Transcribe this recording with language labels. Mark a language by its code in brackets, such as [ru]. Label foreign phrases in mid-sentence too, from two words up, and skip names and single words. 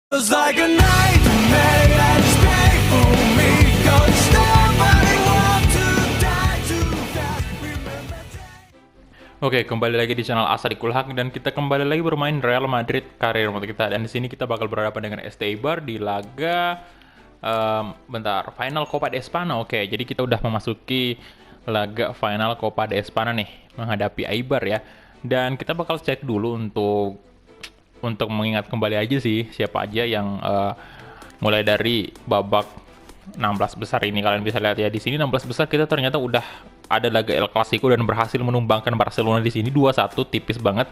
[en] Feels like a nightmare that is painful me. 'Cause nobody want to die too fast. Remember that. [id] Oke, kembali lagi di channel Asadikul Haq dan kita kembali lagi bermain Real Madrid karir mode kita, dan di sini kita bakal berhadapan dengan ST Eibar di laga final Copa de Espana. Oke, jadi kita udah memasuki laga final Copa de Espana nih menghadapi Eibar ya. Dan kita bakal cek dulu untuk mengingat kembali aja sih siapa aja yang mulai dari babak 16 besar ini. Kalian bisa lihat ya di sini 16 besar kita ternyata udah ada laga El Clasico dan berhasil menumbangkan Barcelona di sini 2-1, tipis banget.